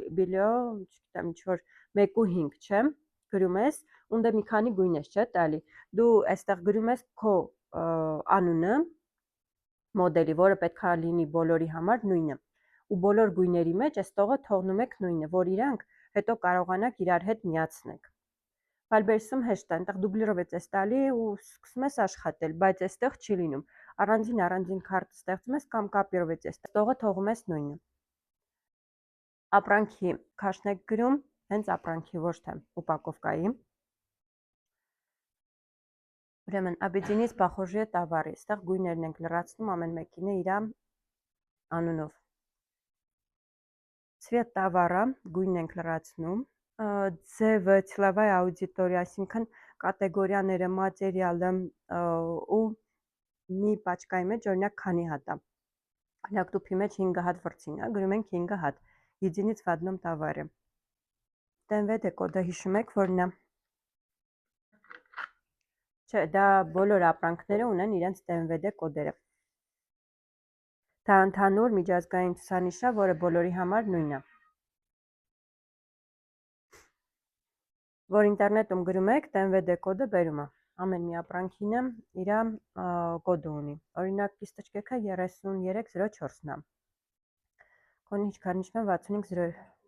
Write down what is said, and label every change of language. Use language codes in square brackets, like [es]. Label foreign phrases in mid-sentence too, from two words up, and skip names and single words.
[hy] չգիտեմ, ինչ որ 1.5, չէ՞, գրում ես, ունդե մի քանի գույն ես, չէ՞ տալի։ Դու այստեղ գրում ես քո անունը, մոդելի, որը պետքա լինի բոլորի համար նույնը։ Ու բոլոր գույների մեջ այս տողը թողնում եք նույնը, որ իրանք հետո կարողանաք իրար հետ միացնեք։ Վալբերսում հեշտ է, այնտեղ դուբլիրով ես տալի ու սկսում ես աշխատել, բայց այստեղ չի լինում։ Առանձին քարտ ստեղծում ես կամ կապիրով ես տողը թողում ես նույնը։ Ապրանքի քաշն եք գրում, հենց ապրանքի, ոչ թե ուպակովկայի։ Ուրեմն [ru] объединить похожие товары, [hy] այստեղ գույներն ենք լրացնում ամեն մեկինը իր անունով։ Цвет տավառը գույնն ենք լրացնում, ձևը [ru] целевая аудитория, [hy] այսինքն կատեգորիաները, մատերիալը ու մի պաճկայի մեջ օրինակ քանի հատ է։ Օրինակ տուփի մեջ 5 հատ վրձին է, գրում ենք 5 հատ։ [ru] Единиц в одном товаре։ [hy] TNVD կոդը հիշում եք որն է։ Չէ, դա բոլոր ապրանքները ունեն իրենց TNVD կոդերը։ Դա ընդհանուր միջազգային ցուցանիշ է, որը բոլորի համար նույնն է։ Որ ինտերնետում գրում եք, TNVD կոդը բերում է։ Ամեն մի ապրանքինը իր կոդը ունի։ Օրինակ կիստочкեքը 3304-ն է։ Քոնիչ քանիչմը 6500։